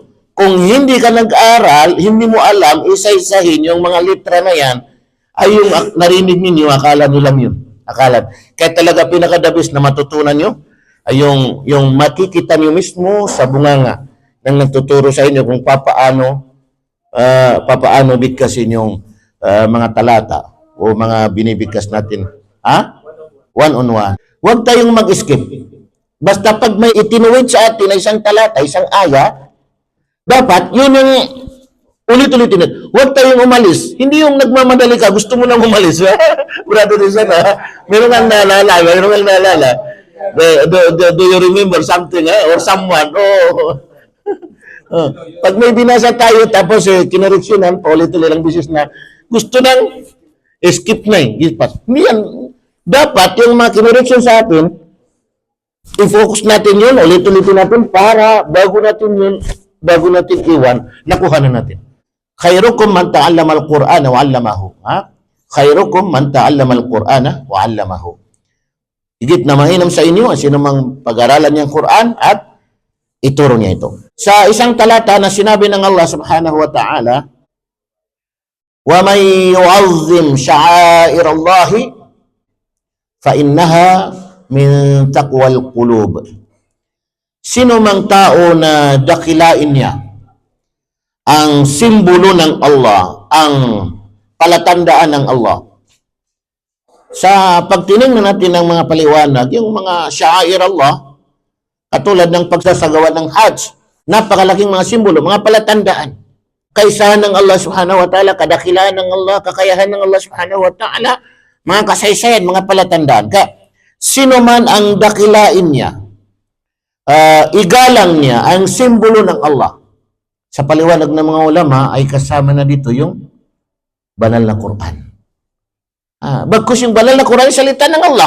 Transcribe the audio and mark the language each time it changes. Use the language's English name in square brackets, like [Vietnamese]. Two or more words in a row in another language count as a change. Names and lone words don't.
[Filipino] Kung hindi ka nag-aral, hindi mo alam, isa-isahin yung mga litra na yan, ay yung narinig ninyo, akala nyo lang yun. Akala. Kaya talaga pinakadabis na matutunan nyo, ay yung makikita nyo mismo sa bunganga ng nagtuturo sa inyo kung papaano bigkasin yung mga talata o mga binibigkas natin. [English] One-on-one. [Filipino] Huwag tayong mag-skip. Basta pag may itinuwid sa atin na isang talata, isang aya, dapat yun yung ulit-ulitin. Huwag tayong umalis. Hindi yung nagmamadali ka, gusto mo nang umalis. Brother din sana. Meron kang naalala. [English] Do you remember something or someone? [Filipino] Pag may binasa tayo, tapos kinareksyonan, paulit-ulit lang bisis na gusto nang skip na eh. Hindi yan. Dapat yung mga kinareksyon sa atin, i-focus natin yun, ulit-ulitin natin para bago natin iwan, nakuha na natin. [Arabic] خيركم من تعلم القرآن وعلمه. خيركم من تعلم القرآن وعلمه. [Filipino] Higit na mainam sa inyo ang sinumang pag-aralan niyang Quran at ituro niya ito. Sa isang talata na sinabi ng Allah [Arabic] سبحانه وتعالى ومن يعظم شعائر الله فإنها من تقوى القلوب. [Filipino] Sino mang tao na dakilain niya ang simbolo ng Allah, ang palatandaan ng Allah. Sa pagtinignan natin ng mga paliwanag, yung mga [Arabic] شعائر الله, [Filipino] katulad ng pagsasagawa ng Hajj, napakalaking mga simbolo, mga palatandaan. Kaisahan ng Allah [Arabic] سبحانه وتعالى, [Filipino] kadakilaan ng Allah, kakayahan ng Allah [Arabic] سبحانه وتعالى, [Filipino] mga kasaysayan, mga palatandaan. Kaya, sino man ang dakilain niya, igalang niya ang simbolo ng Allah. Sa paliwanag ng mga ulama ay kasama na dito yung banal na Quran. Bagkus yung banal na Quran, salita ng Allah.